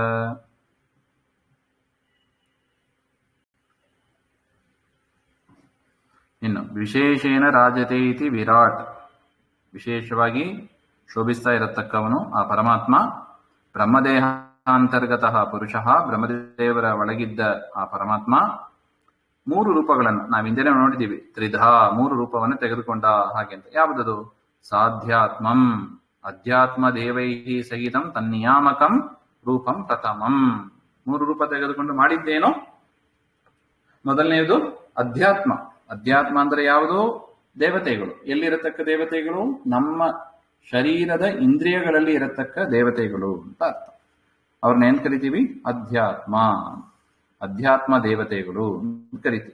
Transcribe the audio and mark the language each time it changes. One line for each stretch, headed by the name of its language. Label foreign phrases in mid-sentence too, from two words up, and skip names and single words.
Kannada: ಇನ್ನು
Sanskrit: ವಿಶೇಷೇಣ ರಾಜತೆ ಇತಿ ವಿರಾಟ್,
Kannada: ವಿಶೇಷವಾಗಿ ಶೋಭಿಸ್ತಾ ಇರತಕ್ಕವನು ಆ ಪರಮಾತ್ಮ.
Sanskrit: ಬ್ರಹ್ಮದೇಹ ಅಂತರ್ಗತಃ ಪುರುಷಃ,
Kannada: ಬ್ರಹ್ಮದೇವರ ಒಳಗಿದ್ದ ಆ ಪರಮಾತ್ಮ 3 ರೂಪಗಳನ್ನು ನಾವು ಹಿಂದೆನೇ ನೋಡಿದ್ದೀವಿ. ತ್ರಿಧಾ 3 ರೂಪವನ್ನು ತೆಗೆದುಕೊಂಡ ಹಾಗೆ ಅಂತ. ಯಾವುದದು?
Sanskrit: ಸಾಧ್ಯಾತ್ಮಂ ಅಧ್ಯಾತ್ಮ ದೇವೈಹಿ ಸಹಿತಂ ತನ್ನಿಯಾಮಕಂ ರೂಪಂ ಪ್ರಥಮಂ.
Kannada: 3 ರೂಪ ತೆಗೆದುಕೊಂಡು ಮಾಡಿದ್ದೇನೋ? ಮೊದಲನೆಯದು ಅಧ್ಯಾತ್ಮ. ಅಧ್ಯಾತ್ಮ ಅಂದ್ರೆ ಯಾವುದು? ದೇವತೆಗಳು. ಎಲ್ಲಿರತಕ್ಕ ದೇವತೆಗಳು? ನಮ್ಮ ಶರೀರದ ಇಂದ್ರಿಯಗಳಲ್ಲಿ ಇರತಕ್ಕ ದೇವತೆಗಳು ಅಂತ ಅರ್ಥ. ಅವ್ರನ್ನ ಏನ್ ಕರಿತೀವಿ? ಅಧ್ಯಾತ್ಮ ದೇವತೆಗಳು ಅಂತ ಕರಿತೀವಿ.